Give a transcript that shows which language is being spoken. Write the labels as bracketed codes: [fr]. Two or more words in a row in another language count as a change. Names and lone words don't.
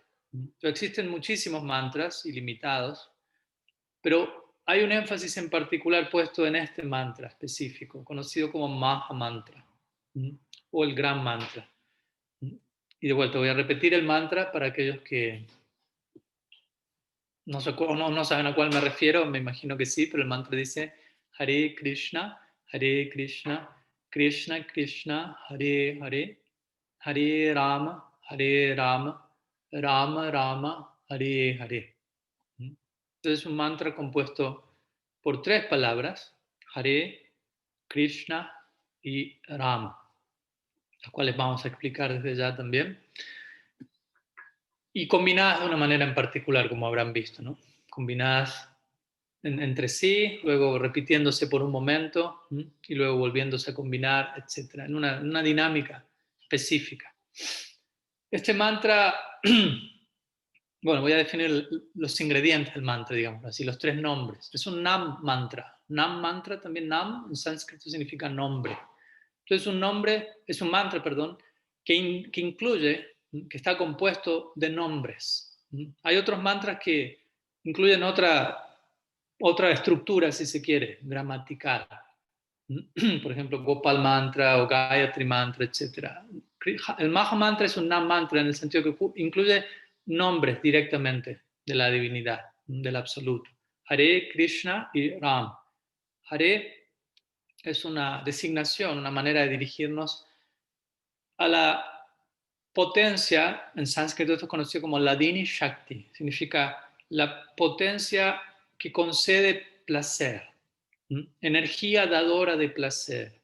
[es] Entonces, existen muchísimos mantras ilimitados, pero hay un énfasis en particular puesto en este mantra específico, conocido como Maha Mantra o el gran mantra. Y de vuelta voy a repetir el mantra para aquellos que no saben a cuál me refiero, me imagino que sí, pero el mantra dice Hare Krishna, Krishna Krishna, Hare Hare, Hare Rama, Rama Rama, Hare Hare. Entonces es un mantra compuesto por tres palabras, Hare, Krishna y Rama, las cuales vamos a explicar desde ya también. Y combinadas de una manera en particular, como habrán visto, ¿no? Combinadas entre sí, luego repitiéndose por un momento y luego volviéndose a combinar, etc. En una dinámica específica. Este mantra, bueno, voy a definir los ingredientes del mantra, digamos así, los tres nombres. Es un Nam mantra. Nam mantra, también Nam en sánscrito significa nombre. Entonces es un mantra, perdón, que incluye, que está compuesto de nombres. Hay otros mantras que incluyen otra estructura, si se quiere, gramatical. Por ejemplo, Gopal mantra o Gayatri mantra, etc. El Maha mantra es un Nam mantra en el sentido que incluye nombres directamente de la divinidad, del absoluto. Hare, Krishna y Ram. Hare es una designación, una manera de dirigirnos a la potencia, en sánscrito esto es conocido como [sa] लदिनि शक्ति, [es] significa la potencia que concede placer, energía dadora de placer.